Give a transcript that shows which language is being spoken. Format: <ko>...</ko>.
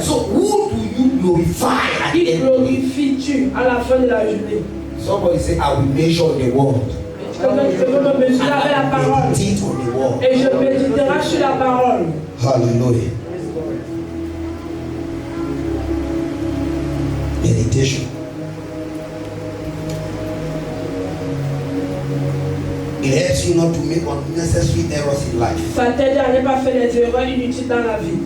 <en>So who do you glorify at the</en> <fr>Qui</fr> <en>end of the day?</en> <fr>glorifies-tu à la fin de la journée?</fr> <en>Somebody say, I will measure the world.</en> <fr>Je veux me mesurer avec la parole.</fr> <en>Meditate on the world.</en> <fr>Et je méditerai sur la parole.</fr> <en>Hallelujah. Meditation. It helps you not to make unnecessary errors in life.</en> <fr>Ça t'aide à ne pas faire des erreurs inutiles dans la vie.</fr>